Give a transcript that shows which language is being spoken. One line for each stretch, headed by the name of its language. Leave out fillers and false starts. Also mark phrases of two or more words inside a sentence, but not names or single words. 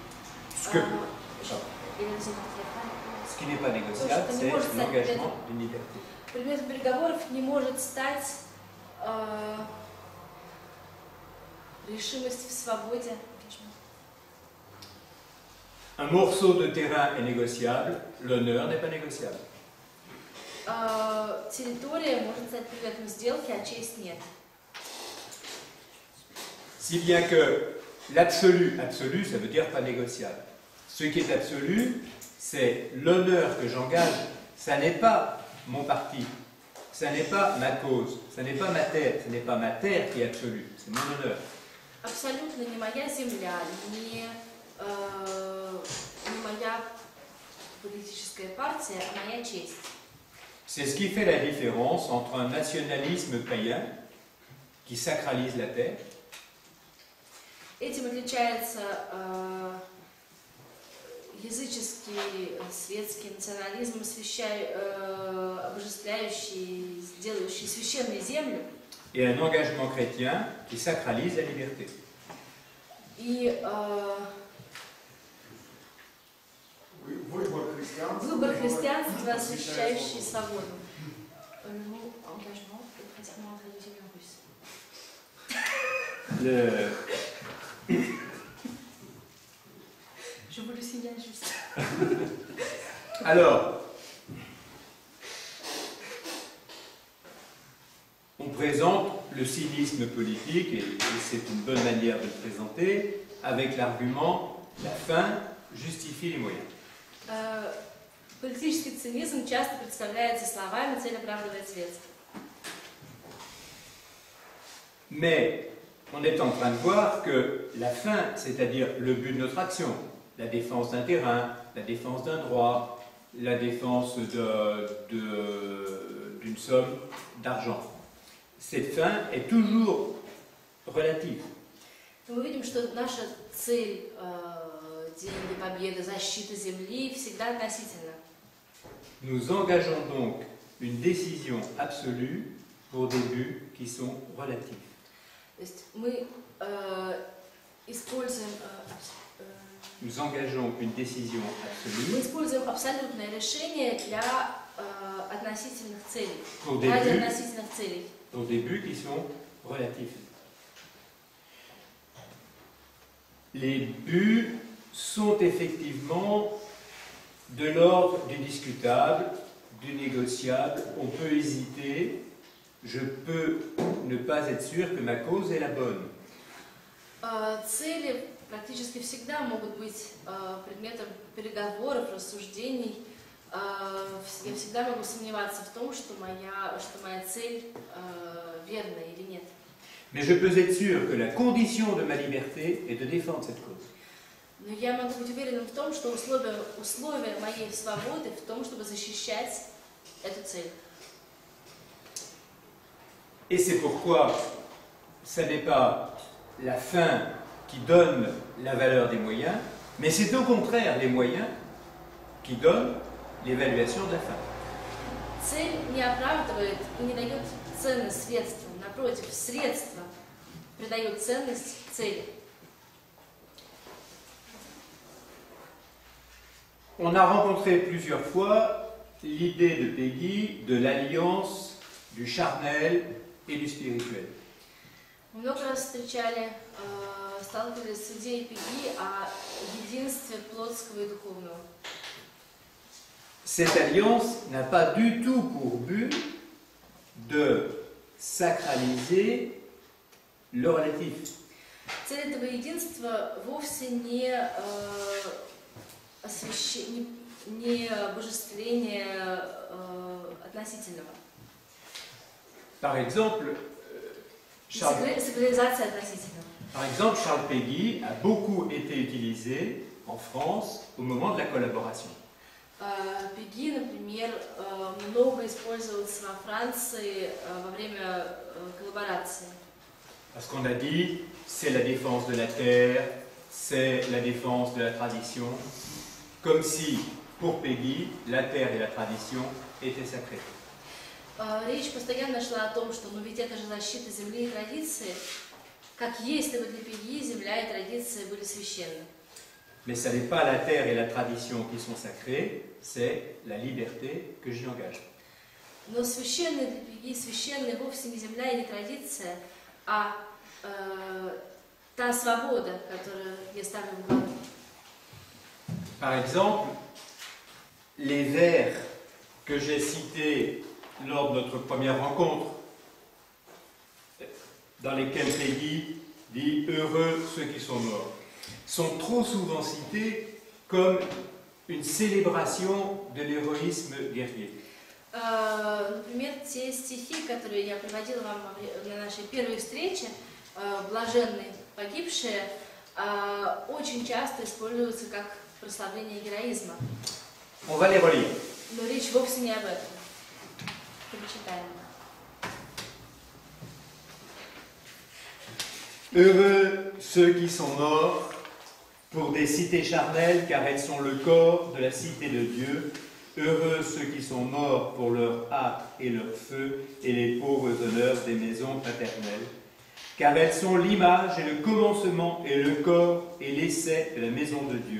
French: Ce qui n'est pas négociable, c'est l'engagement d'une liberté.
Russian: Предметом переговоров не может стать решимость в свободе.
French: Un morceau de terrain est négociable, l'honneur n'est pas négociable.
Russian: Территория может стать предметом сделки, а честь нет.
French: Si bien que l'absolu, absolu, ça veut dire pas négociable. Ce qui est absolu, c'est l'honneur que j'engage. Ça n'est pas mon parti, ça n'est pas ma cause, ça n'est pas ma terre qui est absolue, c'est mon honneur.
Russian: абсолютно не моя земля, не моя политическая партия, а моя честь.
French: C'est ce qui fait la différence entre un nationalisme païen qui sacralise la terre
Russian: Этим отличается языческий, светский национализм, обожествляющий, делающий священной землю,
French: et un engagement chrétien qui sacralise la liberté.
Russian: и Выбор христианства. выбор христианства, освящающий свободу.
French: Engagement, pratiquement traduisible en russe. Je vous le signale juste. Alors, on présente le cynisme politique, et c'est une bonne manière de le présenter, avec l'argument « la fin justifie les moyens ».
Russian: Политический цинизм часто представляется словами «цель оправдывает средства».
French: Mais on est en train de voir que la fin, c'est-à-dire le but de notre action, la défense d'un terrain, la défense d'un droit, la défense d'une somme d'argent, cette fin est toujours relative.
Russian: Мы видим, что наша цель, деньги, победа, защита земли всегда относительна.
French: Nous engageons donc une décision absolue pour des buts qui sont relatifs.
Russian: То есть мы используем
French: Nous engageons une décision
Russian: Мы
French: absolue
Russian: используем абсолютное решение для относительных целей,
French: pour des
Russian: ради
French: buts,
Russian: относительных целей.
French: pour des buts qui sont relatifs. Les buts sont effectivement de l'ordre du discutable, du négociable. On peut hésiter. Je peux ne pas être sûr que ma cause est la bonne.
Russian: Цели практически всегда могут быть предметом переговоров, рассуждений. Я всегда могу сомневаться в том, что моя цель верная или нет.
French: Mais je peux être sûr que la condition de ma liberté est de défendre cette cause.
Russian: Но я могу быть уверенным в том, что условия моей свободы в том, чтобы защищать эту цель.
French: Et c'est pourquoi ce n'est pas la fin qui donne la valeur des moyens, mais c'est au contraire les moyens qui donnent l'évaluation de la fin.
Russian: Цель не оправдывает и не дает ценность средствам. Напротив, средства придают ценность цели.
French: On a rencontré plusieurs fois l'idée de Peggy de l'alliance du charnel et du spirituel.
Russian: Много раз сталкивались с идеей Пеги о единстве плотского и духовного.
French: Cette alliance n'a pas du tout pour but de sacraliser le relatif.
Russian: Цель этого единства вовсе не обожествление относительного.
French: Par exemple,
Russian: Сакрализация относительного.
French: Charles Péguy a beaucoup été utilisé en France au moment de la collaboration.
Russian: Пеги, например, много использовался во Франции во время коллаборации.
French: Parce qu'on a dit, c'est la défense de la terre, c'est la défense de la tradition, comme si, pour Péguy, la terre et la tradition étaient sacrées.
Russian: Речь постоянно шла о том, что ведь это же защита земли и традиции, как если бы для Пеги земля и традиции были священны.
French: Mais ce n'est pas la terre et la tradition qui sont sacrées, c'est la liberté que j'y engage.
Russian: Но священные для Пеги, священные вовсе не земля и не традиция, а та свобода, которую я ставлю в главу.
French: Par exemple, les vers que j'ai cités lors de notre première rencontre, dans lesquels Peggy dit « Heureux ceux qui sont morts », sont trop souvent cités comme une célébration de l'héroïsme guerrier.
Russian: Например, те стихи, которые я приводила вам на нашей первой встрече, блаженны погибшие очень часто используются как прославление героизма.
French: On va les relire.
Russian: Но речь вовсе не об этом. Перечитаем.
French: Heureux ceux qui sont morts pour des cités charnelles, car elles sont le corps de la cité de Dieu. Heureux ceux qui sont morts pour leur hâte et leur feu et les pauvres honneurs des maisons paternelles, car elles sont l'image et le commencement et le corps et l'essai de la maison de Dieu.